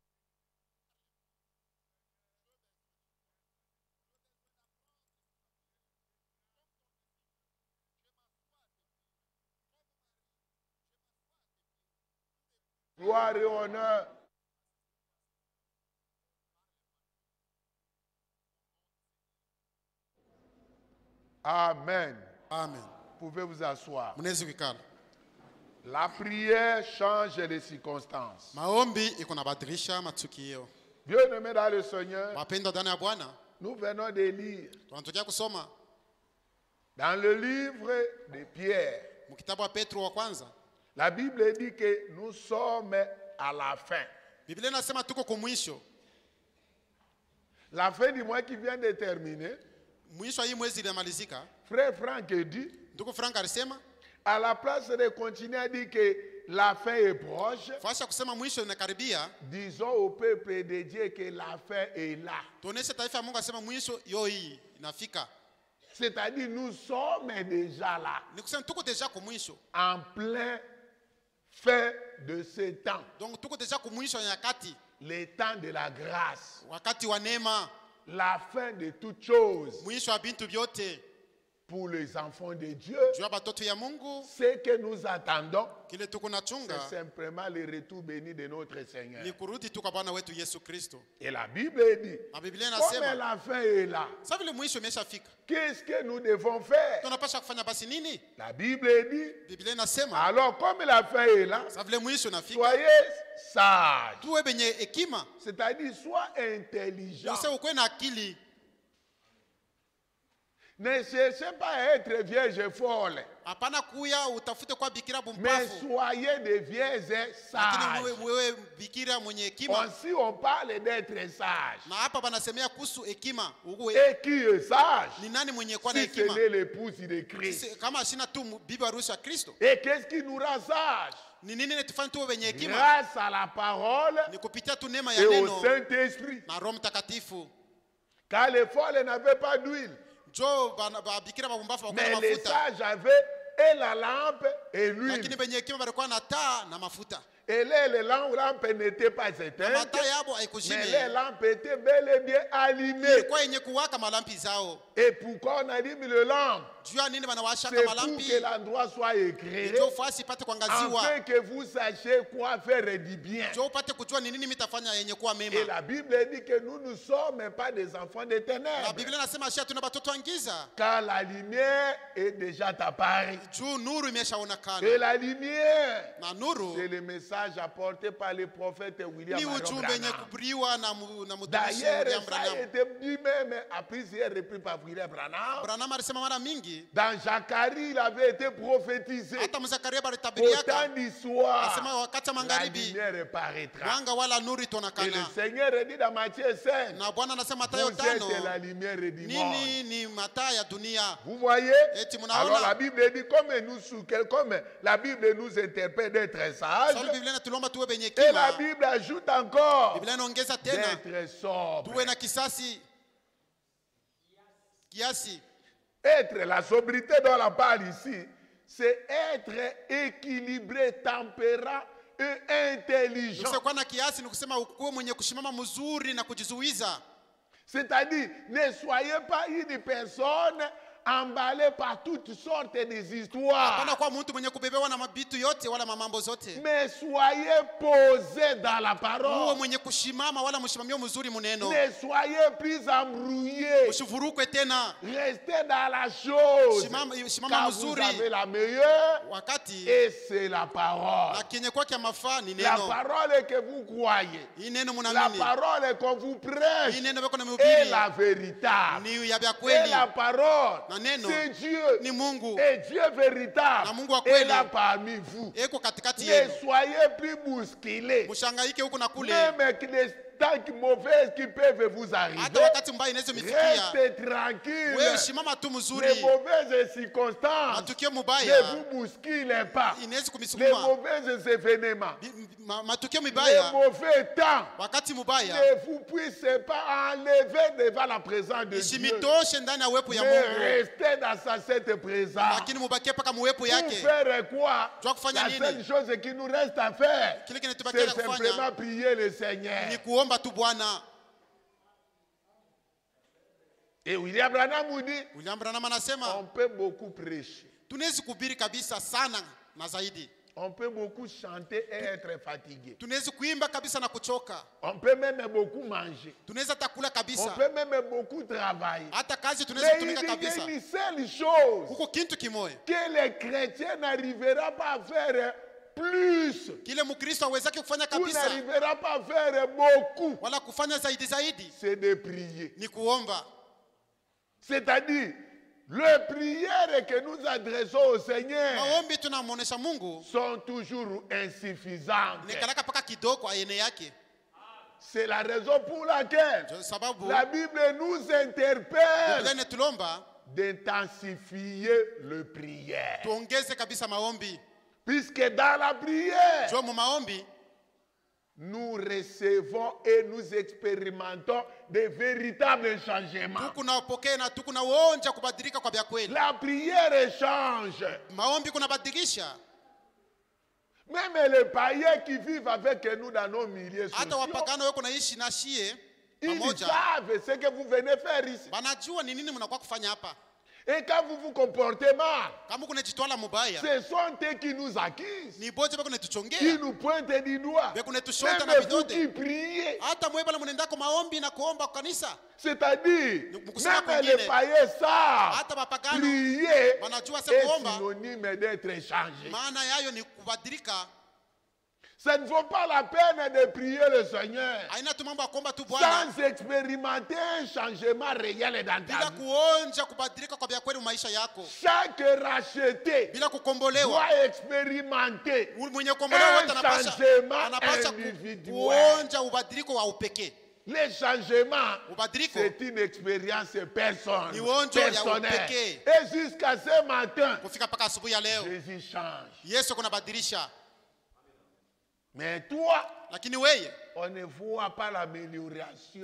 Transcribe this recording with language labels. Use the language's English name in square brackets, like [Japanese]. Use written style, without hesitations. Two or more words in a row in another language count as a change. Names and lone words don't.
[French] Gloire et honneur. Amen. Amen. Pouvez vous asseoir. [Swahili] Mnezi kuikala. [French] La prière change les circonstances. [Swahili] Maombi iko nabadilisha matukio. [French] Bien-aimés dans le Seigneur, [Swahili] Wapendwa ndani ya Bwana, [French] nous venons de lire [Swahili] tunatokea kusoma [French] dans le livre de Pierre. [Swahili] mkitabu wa Petro wa kwanza. [French] La Bible dit que nous sommes à la fin. [Swahili] Biblia inasema tuko kumwisho. [French] La fin du mois qui vient de terminer, [Swahili] Mwisho hii mwezi inamalizika. [French] Frère Franck dit, [Swahili] Ndugu Frank alisema, [French] à la place de continuer à dire que la fin est proche, [Swahili] fasha kusema mwisho inakaribia, [French] disons au peuple de Dieu que la fin est là. [Swahili] tuoneshe taifa ya Mungu asema mwisho hii inafika. [French] C'est-à-dire nous sommes déjà là, [Swahili] Ni kusema tuko deja kumwisho. [French] en plein fin de ce temps, [Swahili] Donc tuko deja kumwisho ya nyakati, [French] le temps de la grâce, [Swahili] wakati wa neema, [French] la fin de toutes choses [Swahili] mwisho wa bintu vyote. [French] pour les enfants de Dieu. [Swahili] Juu ya batoto ya Mungu, [French] Ce que nous attendons, [Swahili] kile tuko nachunga [French] c'est simplement le retour béni de notre Seigneur. [Swahili] ni kurudi tu kwa Bwana wetu Yesu Kristo. [French] Et la Bible dit, [Swahili] Na Biblia [French] comme [Swahili] inasema, [French] la fin est là, [Swahili] sasa vile mwisho imeshafika, [French] qu'est-ce que nous devons faire? [Swahili] tunapaswa kufanya basi nini? [French] La Bible dit, [Swahili] Biblia inasema, [French] alors comme la fin est là, [Swahili] sasa vile mwisho inafika, [French] soyez sages. [Swahili] tuwe benye hekima. [French] C'est-à-dire, sois intelligent. [Swahili] Useme ukwe na akili. [French] Ne cherchez pas à être vierge folle, [Swahili] Hapana kuya utafute kwa bikira [French] mais [Swahili] bumpafu, [French] soyez des vierges [Swahili] lakini [French] sages. [Swahili] wewe bikira mwenye hekima. [French] Aussi, on parle d'être sage. [Swahili] Na hapa banasemea kuhusu hekima. [French] Et qui est sage? [Swahili] Ni nani mwenye kuwa na [French] Si ce [Swahili] hekima? [French] n'est l'épouse de Christ. [Swahili] Kama ashina tu bibi harusi wa Kristo. [French] Et qu'est-ce qui nous rend sage? [Swahili] Ni nini tufanye tuwe wenye hekima? [French] Grâce à la parole [Swahili] Ni kupitia tu neema [French] et [Swahili] ya [French] au [Swahili] neno [French] Saint-Esprit. [Swahili] na Roho Mtakatifu. [French] Car les folles n'avaient pas d'huile, [Swahili] Jo bikira babumbafu [French] mais [Swahili] wakona [French] les [Swahili] mafuta. [French] sages avaient et la lampe et l'huile. [Swahili] Lakini wenye hekima walikuwa na taa na mafuta. [French] Et les lampes n'étaient pas [Swahili] Na [French] éteintes, [Swahili] mataa yabo [French] mais les [Swahili] haikuzime. [French] lampes étaient bel et bien allumées. [Swahili] Ilikuwa yenye kuwaka malampi zao. [French] Et pourquoi on allume le lampe? [Swahili] Juu ya nini wanawashaka [French] C'est pour [Swahili] malampi? [French] que l'endroit soit éclairé, [Swahili] Ndio fasi ipate kuangaziwa. [French] afin que vous sachiez quoi faire du bien. [Swahili] Ndio upate kujua ni nini mitafanya yenye kuwa [French] Et [Swahili] mema. [French] la Bible dit que nous ne sommes pas des enfants des [Swahili] Na [French] ténèbres, [Swahili] Biblia inasema shia tuna batoto wa giza. [French] car la lumière est déjà apparue. [Swahili] Juu nuru [French] Et [Swahili] imeshaonekana. [French] la lumière, [Swahili] Na nuru [French] c'est le message apporté par le prophète William [Swahili] ni [French] Marion [Swahili] ujumbe yenye [French] Branham. [Swahili] kuhubiriwa na mtumishi [French] D'ailleurs, [Swahili] William [French] ça a [Swahili] Branham. [French] été dit même à plusieurs reprises par William Branham. [Swahili] Branham alisema mara mingi. [French] Dans Zacharie, il avait été prophétisé. [Swahili] Hata Mzakaria [French] Au [Swahili] balitabiriaka. [French] temps du soir, [Swahili] Asema wakati wa [French] la [Swahili] magharibi [French] lumière paraîtra. [Swahili] mwanga wala nuru [French] Et le [Swahili] itaonekana. [French] Seigneur dit dans Matthieu 5, [Swahili] Na Bwana anasema [French] vous [Swahili] Mathayo [French] êtes [Swahili] 5, [French] la lumière du monde. [Swahili] nini ni mataa ya dunia. [French] Vous voyez? [Swahili] Eti [French] Alors la [Swahili] mnaona? [French] Bible dit, comme la Bible nous interpelle d'être sages, [Swahili] Sababu Biblia inatuomba tuwe wenye [French] et la [Swahili] hekima. [French] Bible ajoute encore [Swahili] Biblia inaongeza tena [French] d'être sobre. [Swahili] tuwe na kisasi kiasi. [French] Être, la sobriété dont on parle ici, c'est être équilibré, tempérant et intelligent. [Swahili] Kuwa na kiasi ni kusema ukuwe mwenye kushimama mzuri na kujizuiza. [French] C'est-à-dire, ne soyez pas une personne emballée par toutes sortes des histoires, [Swahili] Hapana kuwa mtu mwenye kubebewa na mabitu yote wala mamambo zote. [French] mais soyez posé dans la [Swahili] Uwe [French] parole. [Swahili] mwenye kushimama wala mshimamio mzuri muneno. [French] Ne soyez plus embrouillés. [Swahili] Usivurukwe tena. [French] Restez dans la chose. [Swahili] Shimama [French] Car vous [Swahili] mzuri [French] avez la meilleure [Swahili] wakati [French] et c'est la parole. [Swahili] na kenye kwake mafaa ni [French] La [Swahili] neno. [French] parole que vous croyez, [Swahili] Hii neno [French] la [Swahili] munaamini. [French] parole qu'on vous [Swahili] Hii [French] prêche [Swahili] neno beko na [French] est [Swahili] mhubiri [French] la véritable. [Swahili] ni ya vya [French] Et [Swahili] kweli. [French] la parole, [Swahili] Na neno [French] c'est Dieu. [Swahili] ni Mungu. [French] Et Dieu véritable [Swahili] Na Mungu wa [French] est [Swahili] kweli. [French] là parmi vous. [Swahili] Eko katikati [French] Ne [Swahili] yenu. [French] soyez plus bousculés. [Swahili] Mshangaike huku na kule. [French] Même que les temps mauvaises qui peuvent vous arriver, [Swahili] Hata wakati mbaya inaweza mifikia. [French] restez tranquille. [Swahili] Wewe shimama tu [French] Les [Swahili] mzuri. [French] mauvaises circonstances [Swahili] Matukio [French] ne [Swahili] mubaya [French] vous bousculez pas. [Swahili] inaweza [French] Les [Swahili] kumisukuma. [French] mauvais événements, [Swahili] Matukio [French] les [Swahili] mibaya [French] mauvais temps [Swahili] wakati mubaya [French] ne vous puissent pas enlever devant la présence de Dieu. [Swahili] isimitoshe ndani ya uwepo ya [French] Mais [Swahili] Mungu, [French] restez dans cette présence. [Swahili] lakini mubakie paka muwepo [French] Pour [Swahili] yake. [French] faire quoi? [Swahili] Twa kufanya [French] La [Swahili] nini? [French] seule chose qui nous reste à faire, [Swahili] Kile [French] c'est [Swahili] kinatubakia la kufanya [French] simplement prier le Seigneur. [Swahili] ni kuomba tu Bwana. [French] Et William Branham nous dit, [Swahili] William Branham [French] on [Swahili] anasema [French] peut beaucoup prêcher, [Swahili] tunaweza kuhubiri kabisa sana na zaidi. [French] on peut beaucoup chanter et être fatigué. [Swahili] Tunaweza kuimba kabisa na kuchoka. [French] On peut même beaucoup manger. [Swahili] Tunaweza takula [French] On [Swahili] kabisa. [French] peut même beaucoup travailler. [Swahili] Hata kazi tunaweza [French] Mais il [Swahili] kutumika [French] dit [Swahili] kabisa. [French] qu'il y a une seule chose [Swahili] Huko kintu kimoja [French] que les chrétiens n'arriveront pas à faire plus. [Swahili] kile Mkristo hawezaki kufanya [French] Vous [Swahili] kabisa [French] n'arriverez pas à faire beaucoup. [Swahili] wala kufanya zaidi [French] C'est de prier. [Swahili] ni kuomba. [French] C'est-à-dire, les prières que nous adressons au Seigneur [Swahili] Maombi tunamuonesha Mungu [French] sont toujours insuffisantes. [Swahili] ni kalaka paka kidogo kwa aina yake. [French] C'est la raison pour laquelle [Swahili] Ndio sababu [French] la Bible nous [Swahili] Biblia [French] interpelle [Swahili] inatulomba [French] d'intensifier le prière. [Swahili] tuongeze kabisa maombi. [French] Puisque dans la prière, [Swahili] Jua mu maombi [French] nous recevons et nous expérimentons de véritables changements. [Swahili] tukunapokea na tukunaonja kubadilika kwa vya kweli. [French] La prière change. [Swahili] Maombi kunabadilisha. [French] Même les païens qui vivent avec nous dans nos milieux [Swahili] Hata [French] sociaux, [Swahili] wapagano wako naishi na shie [French] ils [Swahili] pamoja, [French] savent ce que vous venez faire ici. [Swahili] wanajua ni nini mnakuwa kufanya hapa. [French] Et quand vous vous comportez mal, [Swahili] Kama kunajitwala mubaya [French] ce sont eux qui nous accusent, [Swahili] ni boje bako [French] qui [Swahili] netuchongea [French] nous pointent du doigt. [Swahili] bako netushota na [French] Même vous [Swahili] vidode. [French] qui priez, [Swahili] Hata mwebala munendako maombi na kuomba kwa kanisa. [French] c'est-à-dire, [Swahili] Mkusema [French] même [Swahili] kwingine, [French] les païens savent [Swahili] hata wapagano [French] prier [Swahili] wanajua se [French] est [Swahili] kuomba [French] synonyme d'être changé. [Swahili] maana yayo ni kubadilika. [French] Ça ne vaut pas la peine de prier le Seigneur [Swahili] Haina tu mambo ya kuomba tu Bwana [French] sans expérimenter un changement réel dans [Swahili] bila [French] ta vie. [Swahili] kuonja kubadilika kwa vya kweli maisha yako, [French] Chaque racheté [Swahili] bila kukombolewa. [French] doit expérimenter [Swahili] Mwenye kukombolewa wote [French] un changement individuel. [Swahili] kuonja ubadiliko wa upekee. [French] Les changements, [Swahili] Ubadiliko [French] c'est une expérience [Swahili] ni onjo ya [French] personnelle. [Swahili] upekee. [French] Et jusqu'à ce matin, [Swahili] kufika mpaka asubuhi ya leo [French] Jésus change. [Swahili] Yesu kunabadilisha. [French] Mais toi, [Swahili] lakini weye [French] on ne voit pas l'amélioration